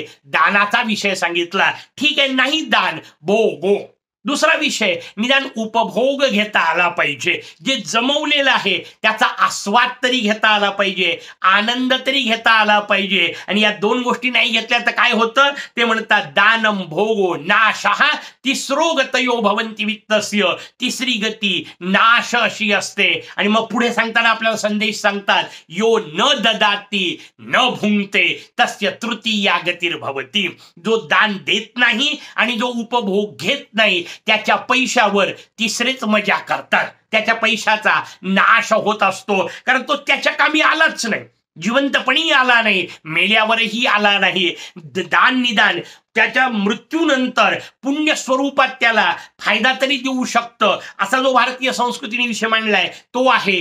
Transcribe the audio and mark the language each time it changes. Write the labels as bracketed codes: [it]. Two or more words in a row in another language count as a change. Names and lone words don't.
[mr] दानाचा विषय सांगितला, ठीक आहे, नाही दान भोगो. दुसरा विषय, निदान उपभोग घेता आला पाहिजे, जे जमवलेलं आहे त्याचा आस्वाद तरी घेता आला पाहिजे, आनंद तरी घेता आला पाहिजे. आणि या दोन गोष्टी नाही घेतल्या तर काय होतं ते म्हणतात, [sa] दानम भोगो नाशः तिसरो गतयो भवन्ति वित्तस्य. [mr] तिसरी गती नाश अशी असते. आणि मग पुढे सांगताना आपल्याला संदेश सांगतात, [sa] यो न ददाती न भुंक्ते तस्य तृतीया गतिर्भवती. [mr] जो दान देत नाही आणि जो उपभोग घेत नाही त्याच्या पैशावर तिसरेच मजा करतात. त्याच्या पैशाचा नाश होत असतो, कारण तो त्याच्या कामी आलाच नाही, जिवंतपणी आला नाही, मेल्यावरही आला नाही. दान निदान त्याच्या मृत्यूनंतर पुण्य स्वरूपात त्याला फायदा तरी देऊ शकतं, असा जो भारतीय संस्कृतीने विषय मांडलाय तो आहे.